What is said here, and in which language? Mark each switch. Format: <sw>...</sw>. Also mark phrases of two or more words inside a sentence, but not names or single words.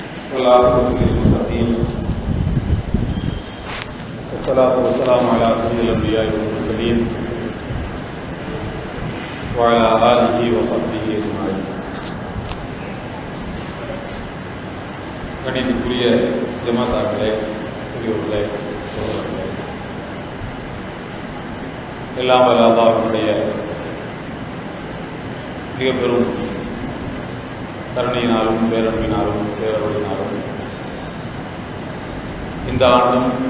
<ar>والصلاة والسلام على سيد الأنبياء والمرسلين وعلى آله وصحبه أجمعين.</ar> <ta>கணிதக்குரிய ஜமாத்தாக்களே, பெரியோர்களே, சகோதரர்களே, எல்லாம் வல்ல அல்லாஹ்வுடைய மிக பெரும் கருணையினாலும் பேரன்பினாலும் பேரருளினாலும் இந்த ஆண்டும்</ta>